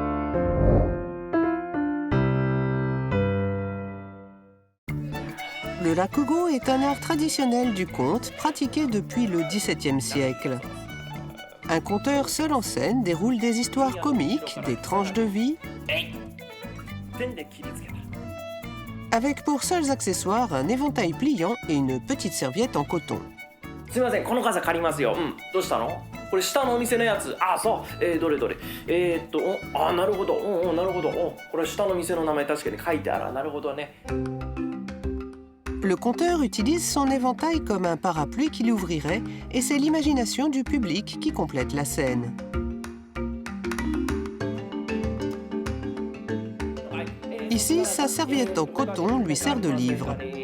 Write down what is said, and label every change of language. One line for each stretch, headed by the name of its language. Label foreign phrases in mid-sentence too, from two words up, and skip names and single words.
French: Le rakugo est un art traditionnel du conte pratiqué depuis le XVIIe siècle. Un conteur seul en scène déroule des histoires comiques, des tranches de vie, avec pour seuls accessoires un éventail pliant et une petite serviette en coton.
Japanese: すみません、この傘借りますよ。どうしたの？これ下のお店のやつ。そう。どれどれ。なるほど。なるほど。これ下の店の名前確かに書いてある。なるほどね。
French: Le conteur utilise son éventail comme un parapluie qu'il ouvrirait et c'est l'imagination du public qui complète la scène. Ici, sa serviette en coton lui sert de livre.